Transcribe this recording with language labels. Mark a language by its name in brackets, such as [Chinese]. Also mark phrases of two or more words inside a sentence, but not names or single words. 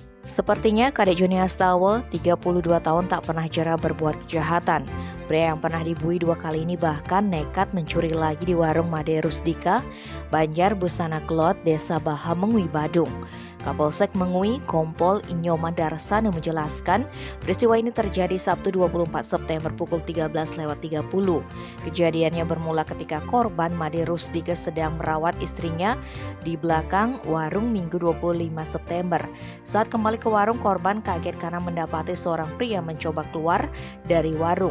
[Indonesian] Sepertinya kadek Joni Astawa, 32 tahun tak pernah jera berbuat kejahatan. Pria yang pernah dibui 2 kali ini bahkan nekat mencuri lagi di warung Made Rusdika, Banjar Busana Klot, Desa Baha Mengui, Badung. Kapolsek Mengui, Kompol Inyoma Darsana menjelaskan, peristiwa ini terjadi Sabtu 24 September pukul 13.30. Kejadiannya bermula ketika korban Made Rusdika sedang merawat istrinya di belakang warung Minggu 25 September. Saat kembali ke warung, korban kaget karena mendapati seorang pria mencoba keluar dari warung.